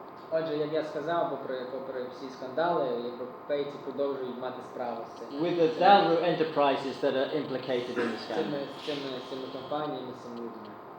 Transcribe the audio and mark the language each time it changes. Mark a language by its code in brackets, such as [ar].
[uk] Отже, як я сказав, попри всі скандали, європейці продовжують мати справу з цим. [en] With the Dalru enterprises that are implicated in the scandal. [uk] З цими компаніями, з цими людьми.